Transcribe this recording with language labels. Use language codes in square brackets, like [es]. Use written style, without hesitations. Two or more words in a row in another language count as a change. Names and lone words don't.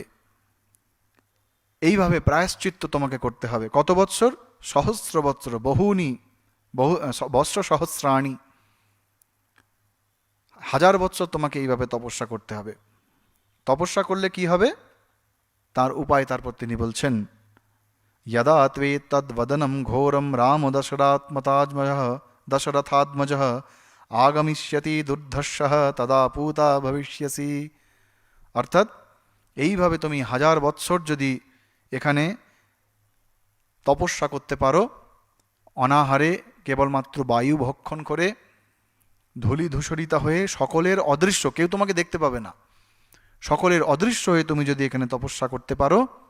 [bn] এইভাবে প্রায়শ্চিত্ত তোমাকে করতে হবে। কত বৎসর? সহস্র বৎসর, [sa] বৎস সহস্রাণি, [bn] 1000 বৎসর তোমাকে এইভাবে তপস্যা করতে হবে। তপস্যা করলে কি হবে তার উপায় তারপর তিনি বলছেন, [sa] यदा त्वेतद्वदनं घोरं राम दशरथात्मजः आगमिष्यति दुर्धर्षः तदा पूता भविष्यसि। [bn] অর্থাৎ এইভাবে তুমি 1000 বৎসর যদি এখানে তপস্যা করতে পারো, অনাহারে কেবলমাত্র বায়ু ভক্ষণ করে, ধূলি ধূসরিতা হয়ে, সকলের অদৃশ্য, কেউ তোমাকে দেখতে পাবে না, সকলের অদৃশ্য হয়ে তুমি যদি এখানে তপস্যা করতে পারো,